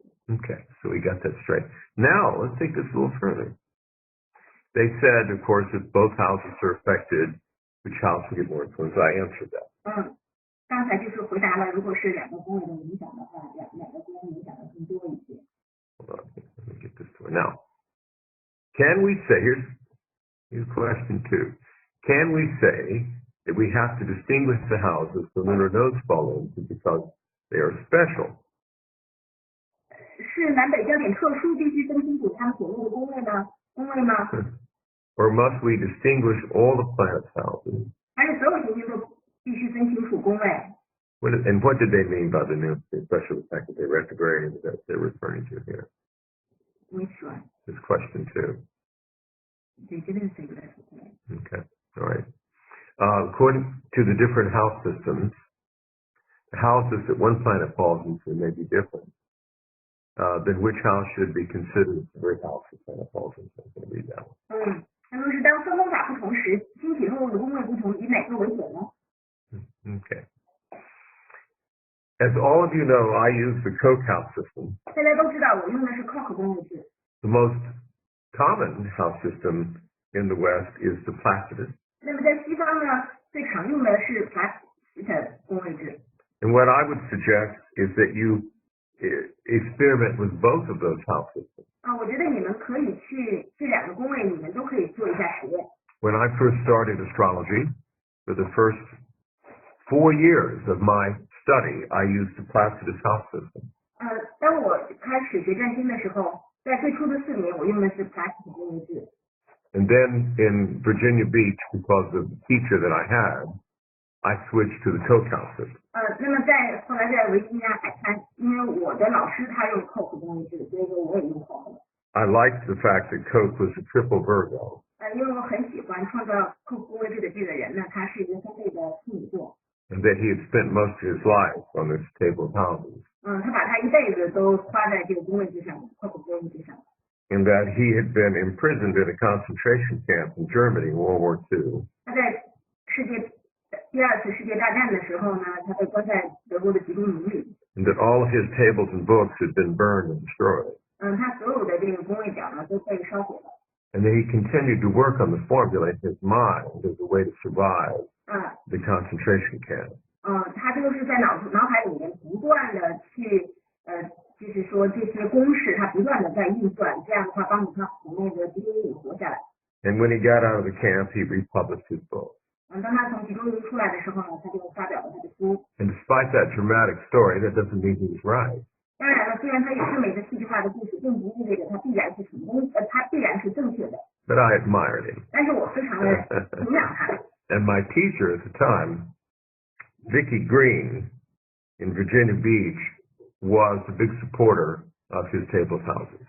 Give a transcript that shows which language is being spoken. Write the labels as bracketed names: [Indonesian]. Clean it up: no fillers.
[English] Okay, so we got that straight. Now let's take this a little further. They said, of course, if both houses are affected, which house will get more influence? I answered that. [Chinese] 刚才就是回答了，如果是2个宫位的影响的话，哪个宫影响的更多一些。 [English] Hold on, let me get this to it. Now, can we say, here's question 2. Can we say that we have to distinguish the houses the lunar nodes fall into because they are special? [Chinese] 是南北焦点特殊，必须分清楚他们所谓的宫位吗？ [English] Or must we distinguish all the planets' houses? [Chinese] 还是所有行星都必须分清楚宫位？ [English] And what did they mean by the new, especially the fact that they retrograde that they're referring to here? Which one? This question 2. They didn't say retrograde. Okay, all right. According to the different house systems, the houses that one planet falls into may be different. Then which house should be considered the very house the planet falls into? I'm going to read that one. [Chinese] 那么是当分工法不同时，星体落入的宫位不同，以哪个为准呢？ [English] Okay. As all of you know, I use the Koch house system. [Chinese] 大家都知道，我用的是 Koch 宫位制。 [English] The most common house system in the West is the Placidus. [Chinese] 那么在西方呢，最常用的是 Placidus 宫位制。 [English] And what I would suggest is that you experiment with both of those house systems. [Chinese] 我觉得你们可以去这2个宫位，你们都可以做一下实验。 [English] When I first started astrology, for the first 4 years of my study, I used the Placidus house system. [Chinese] 当我开始学占星的时候，在最初的4年，我用的是 Placidus 宫位制。 [English] And then in Virginia Beach, because of the teacher that I had, I switched to the Koch house system. [Chinese] 那么后来在维吉尼亚海滩，因为我的老师他用 Koch 宫位制，所以说我也用 Koch。 [English] I liked the fact that Koch was a triple Virgo. [Chinese] 因为我很喜欢创造 Koch 宫位制的这个人呢，他是一个3倍的处女座。 [English] And that he had spent most of his life on this table of houses. [Chinese] 他把他一辈子都花在这个宫位制上 ，Koch 宫位制上。 [English] And that he had been imprisoned in a concentration camp in Germany in World War II. [Chinese] 他在第2次世界大战的时候呢，他被关在德国的集中营里。 [English] And that all of his tables and books had been burned and destroyed. [Chinese] 他所有的这个宫位表呢都被烧毁了。 [English] And that he continued to work on the formula in his mind as a way to survive the concentration camp. [Chinese] 他就是在脑海里面不断的去就是说这些公式他不断的在运算，这样的话帮助他从那个集中营里活下来。 [English] And when he got out of the camp, he republished his book. [Chinese] 当他从集中营出来的时候呢，他就发表了他的书。 [English] And despite that dramatic story, that doesn't mean he was right. [Chinese] 当然了，虽然他有这么一个戏剧化的故事，并不意味着他必然是成功，他必然是正确的。 [English] But I admired him. [Chinese] 但是我非常的敬仰他。 [English] And my teacher at the time, Vicki Green, in Virginia Beach, was a big supporter of his table of houses.